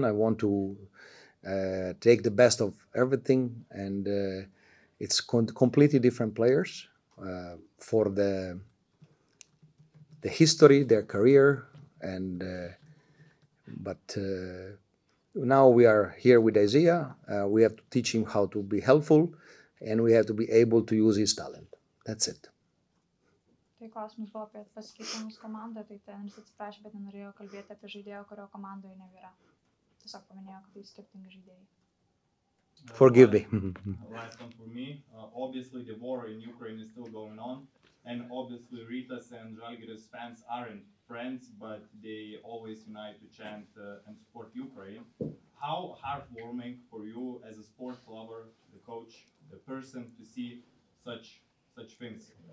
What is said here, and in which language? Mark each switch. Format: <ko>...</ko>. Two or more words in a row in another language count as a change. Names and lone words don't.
<en>I want to take the best of everything, and it's completely different players for the history, their career, and but now we are here with Isaiah. We have to teach him how to be helpful, and we have to be able to use his talent. That's it.</en> <lt>Tai klausimas buvo apie pasikeitimus komandoje, tai treneris atsiprašė, bet nenorėjo kalbėti apie žaidėją, kurio komandoje nebėra. Tiesiog paminėjo, kad tai skirtingi žaidėjai.</lt> <en>Forgive me. Last one for me. Obviously, the war in Ukraine is still going on, and obviously, Rytas and Žalgiris fans aren't friends, but they always unite to chant and support Ukraine. How heartwarming for you as a sports lover, the coach, the person, to see such things?</en>